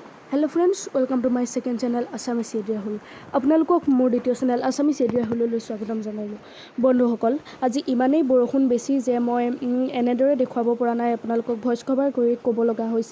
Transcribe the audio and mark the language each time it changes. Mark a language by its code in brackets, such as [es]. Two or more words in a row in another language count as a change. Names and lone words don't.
[en] Hello friends, welcome to my second channel Assamese Area Hul. [as] আপোনালোকক মোৰ দ্বিতীয় চেনেল আসামিছ এৰিয়া হুললৈ স্বাগতম জনাইলোঁ। বন্ধুসকল, আজি ইমানেই বৰষুণ বেছি যে মই এনেদৰে দেখুৱাব পৰা নাই, আপোনালোকক [en] voice cover [as] কৰি ক'ব লগা হৈছে।